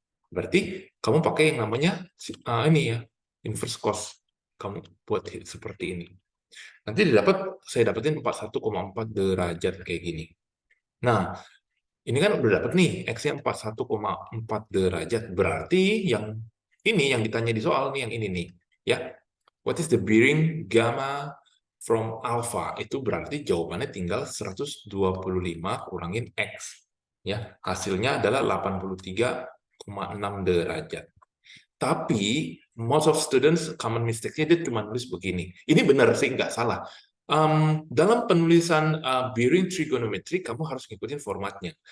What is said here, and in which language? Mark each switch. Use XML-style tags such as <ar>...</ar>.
<id>Berarti kamu pakai yang namanya ini ya, inverse cos. kamu buat seperti ini. Nanti saya dapetin 41,4 derajat kayak gini. Nah, ini kan udah dapet nih, X-nya 41,4 derajat. Berarti yang ditanya di soal nih, yang ini nih.</id> <en>Ya, what is the bearing gamma from alpha?</en> <id>Itu berarti jawabannya tinggal 125 kurangin X. Ya, hasilnya adalah 83,6 derajat. Tapi most of students common mistake- nya dia cuma nulis begini. Ini benar sih, nggak salah. Dalam penulisan bearing trigonometry, kamu harus ngikutin formatnya.</id>